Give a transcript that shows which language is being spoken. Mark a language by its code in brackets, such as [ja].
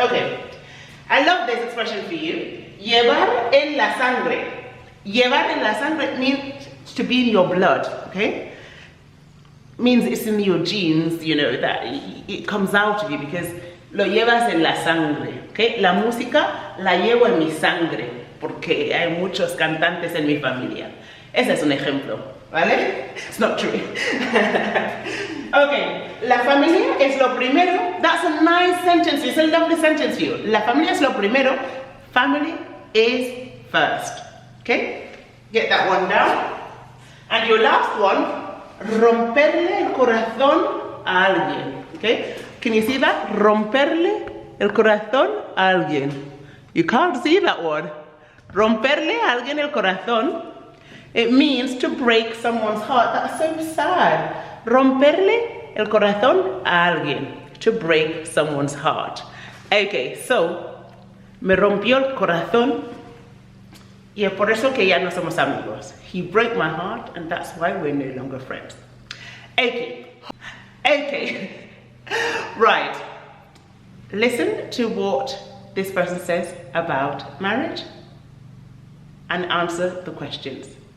[en] Okay, I love this expression for you. [es] Llevar en la sangre. Llevar en la sangre [en] means to be in your blood, okay? Means it's in your genes, you know, that it comes out of you because [es] lo llevas en la sangre, [en] okay? [es] La música la llevo en mi sangre porque hay muchos cantantes en mi familia. Ese es un ejemplo, ¿vale? [en] It's not true. Okay, [es] la familia es lo primero. [en] That's a nice sentence. It's a lovely sentence for you. [es] La familia es lo primero. [en] Family is first. Okay? Get that one down. And your last one, [es] romperle el corazón a alguien. [en] Okay? Can you see that? [es] Romperle el corazón a alguien. [en] You can't see that one. [es] Romperle a alguien el corazón. [en] It means to break someone's heart. That's so sad. [es] Romperle el corazón a alguien. [en] To break someone's heart. [es] Okay, so, me rompió el corazón y es por eso que ya no somos amigos. [en] He broke my heart and that's why we're no longer friends. Okay, okay, right. Listen to what this person says about marriage and answer the questions.